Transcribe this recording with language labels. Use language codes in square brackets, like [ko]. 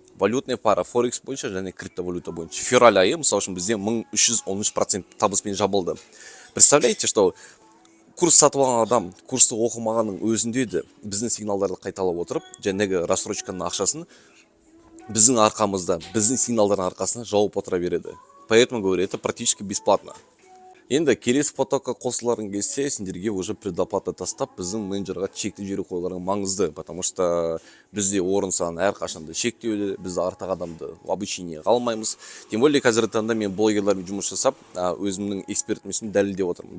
[kk] Валютная пара Форекс бойынша және криптовалюта бойынша. Февраль айы, мысалы үшін бізде 1313% табыспен жабылды. [ru] Представляете, что [kk] курс сатып алған адам курсты оқымағанның өзінде де біздің сигналдарды қайталап отырып, жәнегі рассрочканың ақшасын біздің арқамызда, біздің сигналдардың арқасында жауып отыра береді. [ru] Поэтому говорю, это практически бесплатно. [kk] Енді келесі потокқа қосыларың келсе, сендерге уже предоплата тастап, біздің менеджерға чекті жері қойларың маңызды, [ru] потому что [kk] бізде орын саны әрқашанда шектеулі, біз артық адамды обучение қалмаймыз. [ru] Тем более [kk] қазіргі таңда мен блогерлармен жұмыс жасап, өзімнің экспертімісін дәлелдеп отырмын.